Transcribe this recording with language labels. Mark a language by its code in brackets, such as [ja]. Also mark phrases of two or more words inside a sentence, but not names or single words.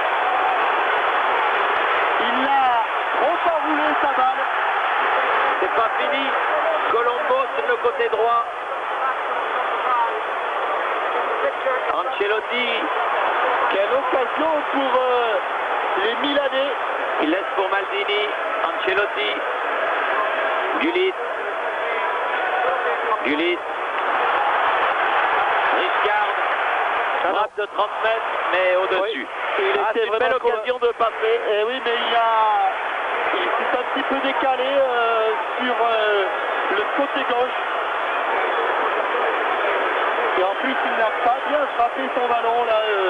[fr] Il l'a trop enroulé sa balle. C'est pas fini. Colombo sur le côté droit. Ancelotti. Quelle occasion pour les Milanais. Il laisse pour Maldini. Ancelotti. Gullit. Gullit. Riscard. Frappe de 30 mètres, mais au-dessus. Oui, il C'est était une belle vraiment occasion de passer. Eh oui, mais il s'est un petit peu décalé sur le côté gauche. Et en plus, il n'a pas bien frappé son ballon là.